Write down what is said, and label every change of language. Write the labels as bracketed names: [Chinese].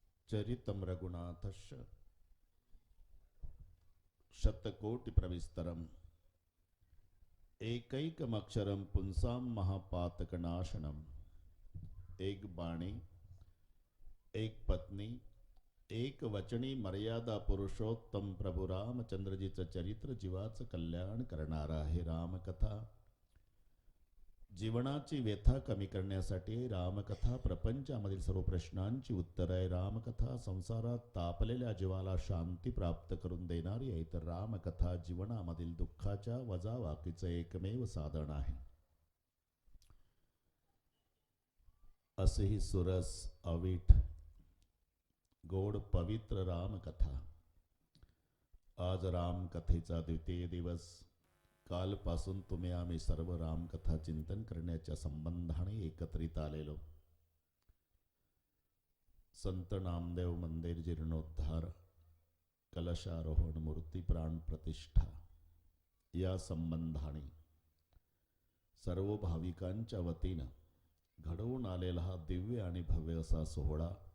[Sanskrit] चरितम रघुनाथस्य शतकोटि प्रविस्तरम एकैकमक्षरम पुंसाम महापातकनाशनम। [Marathi] एक बाणी, एक पत्नी, एक वचनी मर्यादा पुरुषोत्तम प्रभु रामचंद्रजीचं चरित्र जीवाचं कल्याण करणारा आहे रामकथा। जीवनाची व्यथा कमी करण्यासाठी रामकथा, प्रपंचामधील सर्व प्रश्नांची उत्तर आहे रामकथा। संसारात तापलेल्या जीवाला शांती प्राप्त करून देणारी आहे तर रामकथा जीवनामधील दुःखाच्या वजावाकीचं एकमेव साधन आहे। असेही सुरस अवीट गोड पवित्र रामकथा। आज रामकथेचा द्वितीय दिवस। कालपासून तुम्ही आम्ही सर्व रामकथा चिंतन करण्याच्या संबंधाने एकत्रित आलेलो। संत नामदेव मंदिर जीर्णोद्धार, कलशारोहण, मूर्ती प्राण प्रतिष्ठा या संबंधाने सर्व भाविकांच्या वतीनं घडवून आलेला हा दिव्य आणि भव्य असा सोहळा